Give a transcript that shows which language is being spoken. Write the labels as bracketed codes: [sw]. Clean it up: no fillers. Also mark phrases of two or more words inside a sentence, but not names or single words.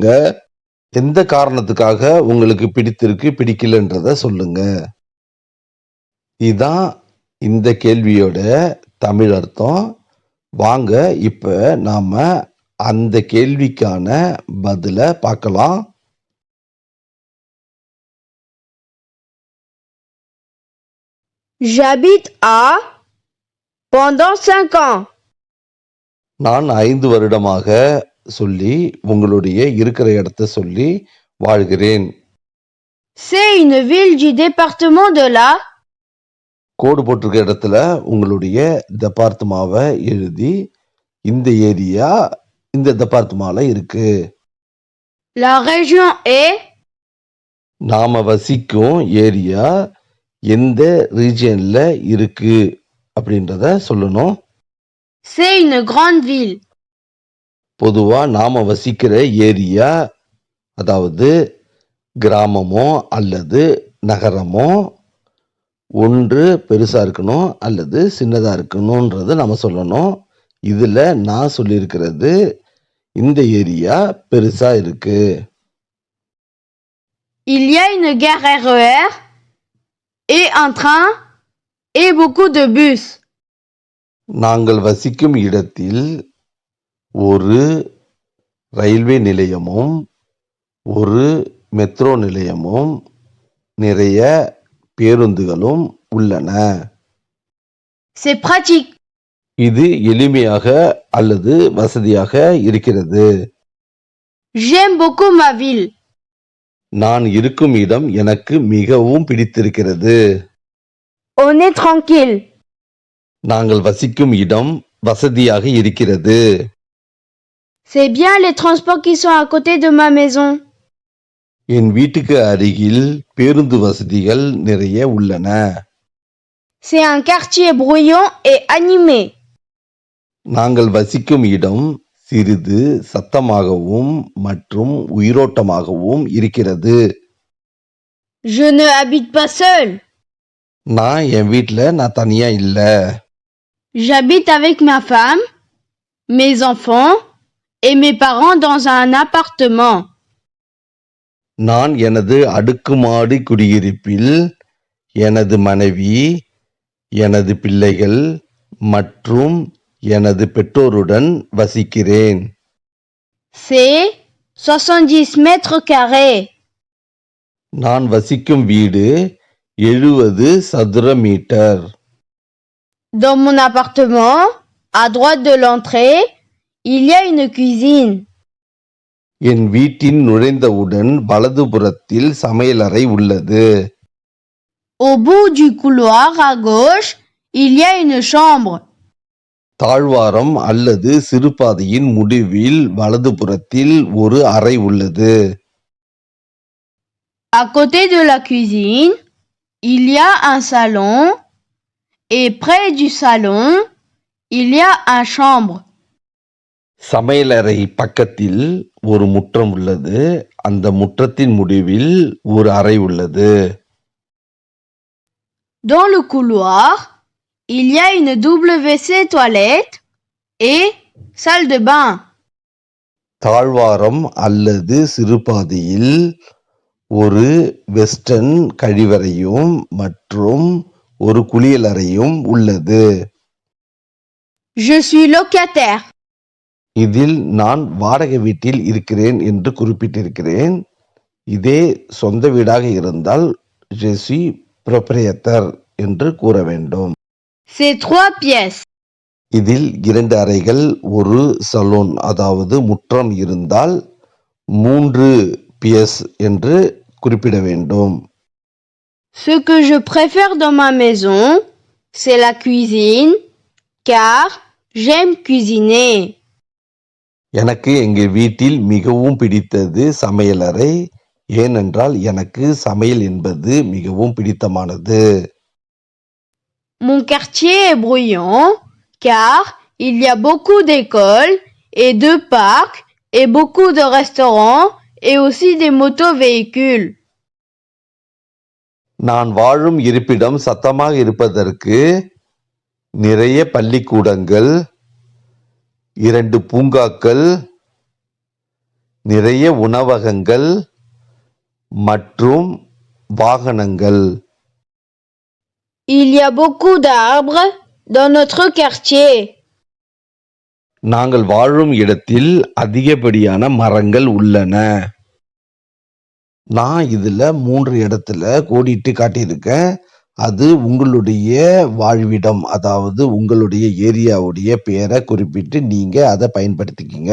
[ta] எந்த காரணத்துக்காக உங்களுக்கு பிடித்திருக்கு, பிடிக்கலன்றத சொல்லுங்க. இதான் இந்த கேள்வியோட தமிழ் அர்த்தம். வாங்க இப்ப நாம அந்த கேள்விக்கான பதில பார்க்கலாம். [fr] J'habite à pendant 5 ans. [ta] நான் 5 வருடமாக சொல்லி உங்களுடைய இருக்கிற இடத்தை சொல்லி வாழ்கிறேன். [fr] C'est une ville du département de la. [ta] கோடு போட்டிருக்க இடத்துல உங்களுடைய டெபார்ட்மாவை எழுதி இந்த ஏரியா இந்த டெபார்ட்மால இருக்கு. [fr] La région est. [ta] நாம வசிக்கும் ஏரியா எந்த ரீஜியன்ல இருக்கு அப்படின்றத சொல்லணும். [fr] C'est une grande ville. [ta] பொதுவா நாம வசிக்கிற ஏரியா, அதாவது கிராமமோ அல்லது நகரமோ, ஒன்று பெருசா இருக்கணும் அல்லது சின்னதா இருக்கணும்ன்றத நம்ம சொல்லணும். இதுல நான் சொல்லியிருக்கிறது இந்த ஏரியா பெருசா இருக்கு. [fr] Il y a une gare RER et un train et beaucoup de bus. [ta] நாங்கள் வசிக்கும் இடத்தில் ஒரு ரயில்வே நிலையமும் ஒரு மெட்ரோ நிலையமும் நிறைய பேருந்துகளும் உள்ளன. [fr] C'est pratique. [ta] இது எளிமையாக அல்லது வசதியாக இருக்கிறது. [fr] J'aime beaucoup ma ville. [ta] நான் இருக்கும் இடம் எனக்கு மிகவும் பிடித்திருக்கிறது. [fr] On est tranquille. [ta] நாங்கள் வசிக்கும் இடம் வசதியாக இருக்கிறது. [fr] C'est bien les transports qui sont à côté de ma maison. [ta] என் வீட்டுக்கு அருகில் பேருந்து வசதிகள் நிறைய உள்ளன. [fr] C'est un quartier bruyant et animé. [ta] நாங்கள் வசிக்கும் இடம் சிறிது சத்தமாகவும் மற்றும் உயிரோட்டமாகவும் இருக்கிறது. [fr] Je ne habite pas seul. [ta] நான் என் வீட்ல நான் தனியா இல்ல. [fr] J'habite avec ma femme, mes enfants et mes parents dans un appartement. [ta] நான் எனது அடுக்குமாடி குடியிருப்பில் எனது மனைவி, எனது பிள்ளைகள் மற்றும் எனது பெற்றோருடன் வசிக்கிறேன். [fr] C'est 70 mètres carrés. [ta] நான் வசிக்கும் வீடு 70 சதுர மீட்டர். [fr] Dans mon appartement, à droite de l'entrée, il y a une cuisine. [ta] என் வீட்டின் நுழைந்தவுடன் வலதுபுறத்தில் சமையலறை உள்ளது. [fr] Au bout du couloir à gauche, il y a une chambre. [ta] தாழ்வாரம் அல்லது சிறுபாதையின் முடிவில் வலதுபுறத்தில் ஒரு அறை உள்ளது. [fr] À côté de la cuisine, il y a un salon et près du salon, il y a un chambre. [ta] சமையலறை பக்கத்தில் ஒரு முற்றம் உள்ளது. அந்த முற்றத்தின் முடிவில் ஒரு அறை உள்ளது. [fr] Dans le couloir, il y a une WC toilette et salle de bain. [ta] தாழ்வாரம் அல்லது சிறுபாதையில் ஒரு வெஸ்டர்ன் கழிவறையும் மற்றும் ஒரு குளியலறையும் உள்ளது. [fr] Je suis locataire. [ta] இதில் நான் வாடகை வீட்டில் இருக்கிறேன் என்று குறிப்பிட்டிருக்கிறேன். இதே சொந்த வீடாக இருந்தால் [fr] je suis propriétaire [ta] என்று கூற வேண்டும். [fr] C'est 3 pièces. [ta] இதில் 2 அறைகள், ஒரு சலூன் அதாவது முற்றம் இருந்தால் 3 பியஸ் என்று குறிப்பிட வேண்டும். [fr] Ce que je préfère dans ma maison, c'est la cuisine, car j'aime cuisiner. [ta] எனக்கு எங்கள் வீட்டில் மிகவும் பிடித்தது சமையலறை. ஏனென்றால் எனக்கு சமையல் என்பது மிகவும் பிடித்தமானது. [fr] Mon quartier est bruyant, car il y a beaucoup d'écoles et de parcs et beaucoup de restaurants et aussi des motovéhicules. [ta] நான் வாழும் இருப்பிடம் சத்தமாக இருப்பதற்கு நிறைய பள்ளிக்கூடங்கள், 2 பூங்காக்கள், நிறைய உணவகங்கள் மற்றும் வாகனங்கள். [fr] Il y a beaucoup d'arbres dans notre quartier. [ta] நாங்கள் வாழும் இடத்தில் அதிகப்படியான மரங்கள் உள்ளன. நான் இதுல 3 இடத்துல கோடிட்டு காட்டியிருக்கேன். அது உங்களுடைய வாழ்விடம், அதாவது உங்களுடைய ஏரியாவுடைய பெயரை குறிப்பிட்டு நீங்க அதை பயன்படுத்திக்கிங்க.